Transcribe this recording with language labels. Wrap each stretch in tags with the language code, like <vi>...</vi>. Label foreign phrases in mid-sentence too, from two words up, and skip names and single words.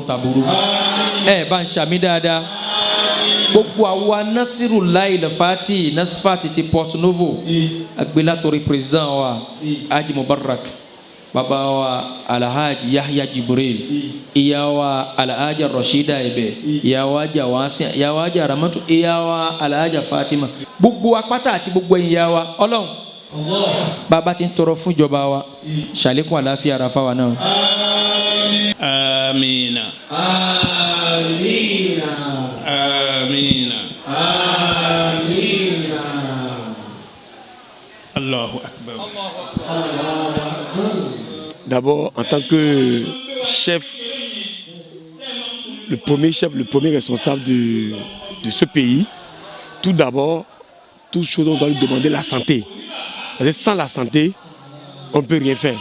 <yo>taburu bá ń ṣàmì dáadáa gbogbo àwa Nasiru Lail Fati Nasfati ti Porto-Novo agbélátọ̀rí président wa Haji Mubarak baba wa Alhaji Yahya Jibril ìyá wa Alhaji Rashida Ebe ìyá wa Jawasi ìyá wa Jaramatu ìyá wa Alhaji Fatima gbogbo apáta àti gbogbo ìyá wa Ọlọ́run bàbá tí ń tọrọ fún ìjọba wa ṣàlékún àlàáfíà ara fáwa náà.</yo> <ar>Amina. Amina. Amina. Amina. Allahu Akbar.</ar> <fr>D'abord, en tant que chef, le premier responsable de ce pays, tout d'abord, toute chose, on doit lui demander la santé. Parce que sans la santé, on ne peut rien faire.</fr>